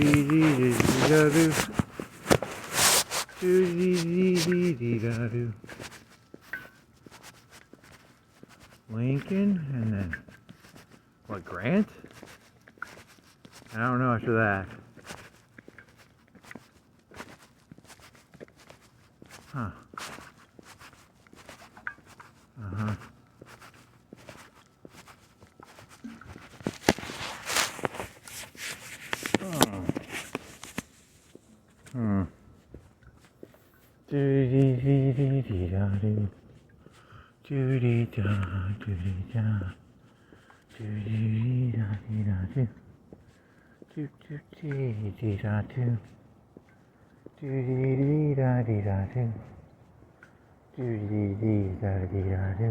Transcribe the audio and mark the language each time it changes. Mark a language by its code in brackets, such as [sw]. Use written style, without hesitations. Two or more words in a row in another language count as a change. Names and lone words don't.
[en] Ow. Lincoln, and then what, Grant? I don't know after that. Huh. Uh-huh. Oh. Hmm. Do-dee-dee-dee-dee-da-doo. Do-dee-da, do-dee-da. Do-dee-dee-da-dee-da-doo. Do-do-dee-dee-da-doo. Do-dee-dee-da-dee-da-doo. Do-dee-dee-da-dee-da-doo.